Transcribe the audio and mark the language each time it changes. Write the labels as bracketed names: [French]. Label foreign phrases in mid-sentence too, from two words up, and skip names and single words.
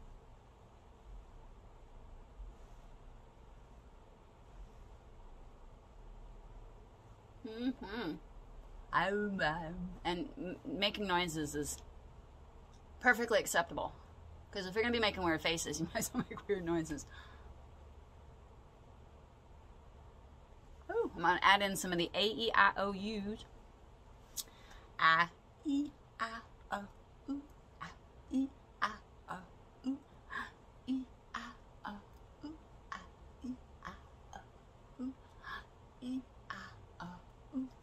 [English] And making noises is perfectly acceptable. Because if you're going to be making weird faces, you might as well make weird noises. Ooh, I'm going to add in some of the A-E-I-O-U's. I-E-I-O-U. I-E-I-O-U. I-E-I-O-U. I-E-I-O-U.